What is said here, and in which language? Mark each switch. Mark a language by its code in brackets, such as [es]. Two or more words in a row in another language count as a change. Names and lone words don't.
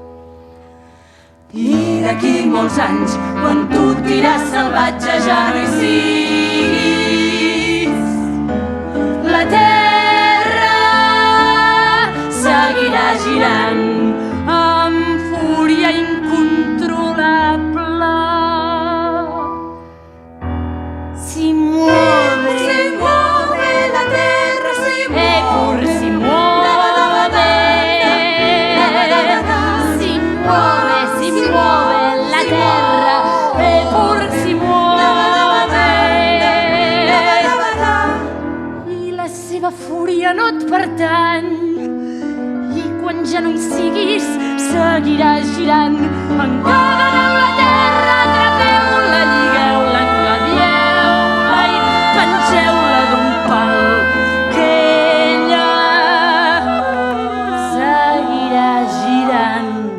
[ca] I d'aquí molts anys, quan tu diràs salvatge ja no hi siguis, la terra seguirà girant amb fúria incontrolable. [it] Si muove la terra, si muove, si muove, si muove, si muove la terra, pur si muove. [ca] I la seva fúria no et pertany, i quan ja no hi siguis, seguirà girant. Encadeneu la terra, atrapeu-la, lligueu-la, engabieu-la i pengeu-la d'un pal, que ella seguirà girant.